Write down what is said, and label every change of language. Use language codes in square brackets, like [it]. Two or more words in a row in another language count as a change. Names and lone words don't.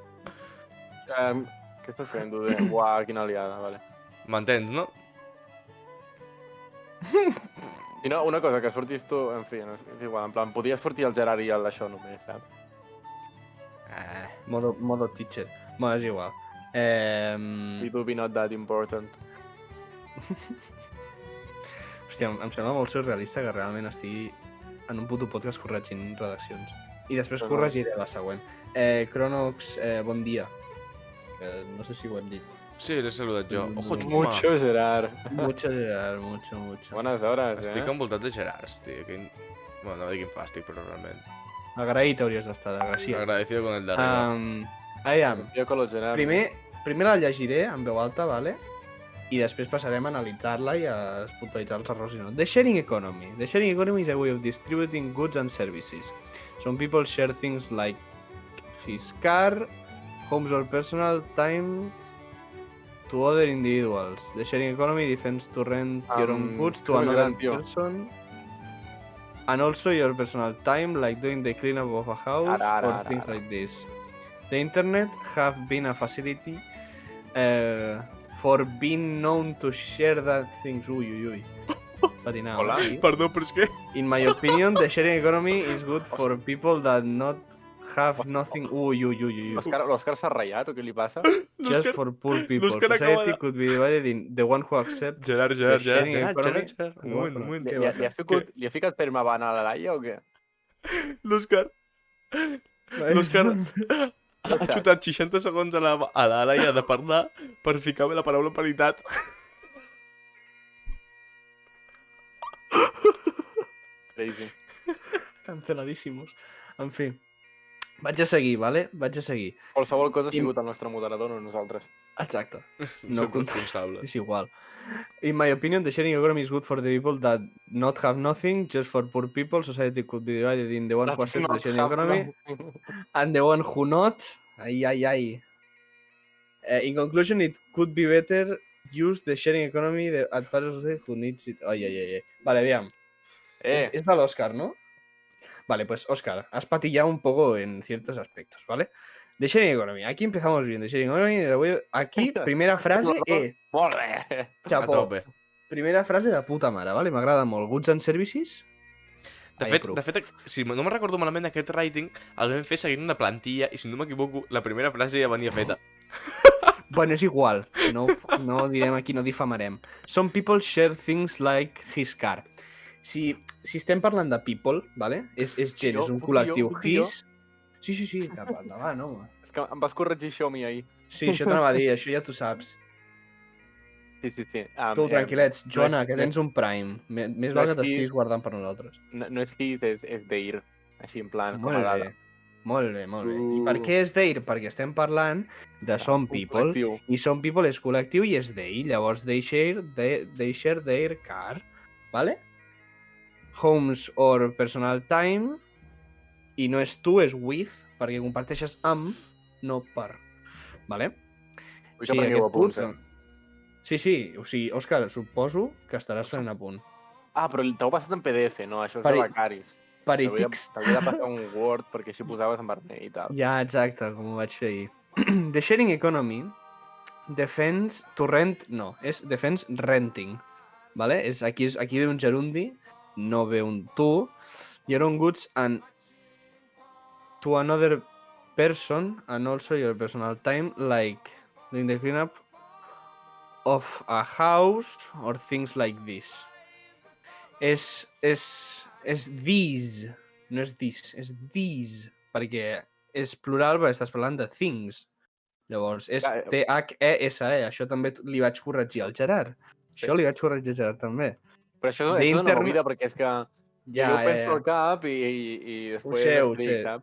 [ca] Què estàs fent, Dude? Uau, quina aliada, vale. M'entens, no? I no, una cosa, que sortis tu, en fi, no, és igual, en plan, podies sortir el Gerard i el d'això només, saps? Modo teacher. Bueno, és igual. [en] It will be not that important. [ca] Hòstia, em sembla molt surrealista que realment estigui en un puto podcast corregint redaccions. I després corregiré la següent. Cronox, bon dia. Que no sé si ho hem dit. Sí, l'he saludat jo. Ojo, Xuma. [es] Mucho, Gerard. Mucho, Gerard, mucho. [ca] Bones hores, Estic envoltat de Gerards, tio. Bueno, no dic quin fàstic, però realment. Agraït hauries d'estar, d'agraciat. [es] Agradecido con el de arriba. [ca] Aviam. [es] Jo con los Gerard. [ca] Primer la llegiré en veu alta, vale? I després passarem a analitzar-la i a puntualitzar els errors i no. [en] The Sharing Economy. The Sharing Economy is a way of distributing goods and services. Some people share things like his car, homes or personal time to other individuals. The Sharing Economy defends to rent your own goods to another person. And also your personal time, like doing the cleanup of a house or things like this. The internet have been a facility for being known to share that things. [es] Ui. Patinado. [ca] Hola. Perdó, però és que... [en] In my opinion, the sharing economy is good for people that not have nothing. Ui. [ca] L'Òscar s'ha ratllat o què li passa? [en] Just for poor people. Society could be divided in the one who accepts [ca] Gerard. Un moment. Li ha ficat permabana a la Laia o què? L'Òscar ha xutat 60 segons a la Laia de parlar per ficar-me la paraula paritat. Crazy. Canceladíssimos. En fi. Vaig a seguir, vale? Vaig a seguir. Qualsevol cosa ha sigut el nostre moderador, no nosaltres. Exacte. No soc responsable. És igual. [en] In my opinion, the sharing economy is good for the people that not have nothing, just for poor people. Society could be divided in the one who accepts the sharing economy and the one who not. Ai. In conclusion, it could be better use the sharing economy at part of society who needs it. [ca] Ai. Vale, aviam. Es de l'Òscar, ¿no? [es] Vale, pues Óscar, has patillado un poco en ciertos aspectos, ¿vale? [en] The sharing economy. [es] Aquí empezamos bien. [en] The sharing economy. [es] Aquí, primera frase. [ca] Molt bé. Chapó. A tope. Primera frase de puta mare, ¿vale? M'agrada molt. [en] Goods and services. [ca] De fet, si no me'n recordo malament, aquest writing el vam fer seguint una plantilla i, si no m'equivoco, la primera frase ja venia feta. Bueno, és igual. No direm aquí, no difamarem. [en] Some people share things like his car. [ca] Si estem parlant de people, ¿vale? És gent, és un col·lectiu. His... Sí, cap endavant, home. És que em vas corregir això a mi ahir. Sí, això t'anava a dir, això ja tu saps. Sí. Tu, tranquil·lets. Joana, que tens un Prime. Més val que t'estiguis guardant per nosaltres. No és his, és their. Així, en plan, com a dada. Molt bé. I per què és their? Perquè estem parlant de [en] some people. [ca] I [en] some people [ca] és col·lectiu i és they. Llavors, [en] they share their car. ¿Vale? Homes or personal time. [ca] I no és tu, és with, perquè comparteixes amb, no per. Vale? Vull que prengueu apunts, Sí, o sigui, Òscar, suposo que estaràs fent a punt. Ah, però t'ho he passat en PDF, no? Això és de becaris. Peritícs. T'havia de passar un Word perquè així posaves en vermell i tal. Ja, exacte, com ho vaig fer ahir. [en] The sharing economy defends to rent... [ca] No, és [en] defends renting. [ca] Vale? Aquí ve un gerundi, no ve un tu. [en] Your own goods and to another person and also your personal time, like doing the cleanup of a house or things like this. [ca] És these, no és this, és these, perquè és plural perquè estàs parlant de things. Llavors, és T-H-E-S-E, això també li vaig corregir al Gerard. Això li vaig corregir al Gerard també. Però això és una movida perquè és que jo penso al cap i després explic, saps?